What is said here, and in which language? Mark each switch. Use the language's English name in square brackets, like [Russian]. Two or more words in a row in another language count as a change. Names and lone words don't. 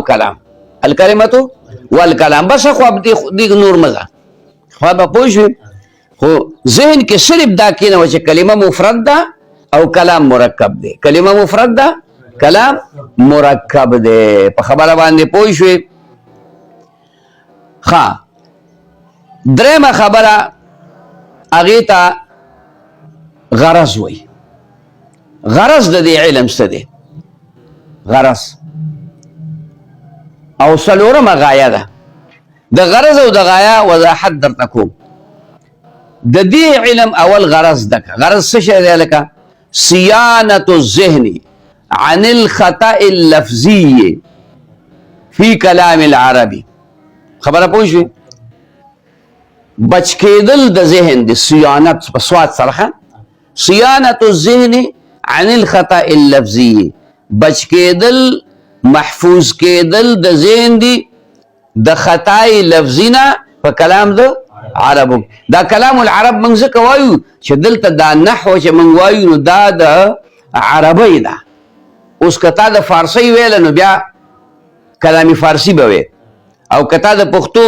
[Pashto] کلام [Arabic] الکلمه والکلام [Pashto] بس خو دې نور مزه خو به پوه شو خو ذهن کې صرف دا کینه چې کلمه مفرد ده او کلام مرکب دی کلمه مفرد ده کلام مرکب دی په خبره باندې پوه شو ها درېمه خبره هغې ته غرض وایي غرض د دې علم څه دی غرض او څلورمه غایه ده د غرض او د غایه وضاحت درته کوم د دې علم اول غرض ده غرض څه شی دی لکه [Arabic] صيانة الذهن عن الخطأ اللفظي في كلام العربي [Pashto] خبره پوه شوې بچ کېدل د ذهن د صیانت په سواد سره [Arabic] صيانة الذهن عن الخطأ اللفظي [Pashto] بچ کېدل محفوظ کېدل د ذهن دی د خطای لفظي نه په کلام د عربو دا [Arabic] کلام العرب [Pashto] موږ ځکه وایو چې دلته دا نحو چې موږ وایو نو دا د عربی ده اوس که تا د فارسی ویله نو بیا کلامي فارسی به وی او که تا د پښتو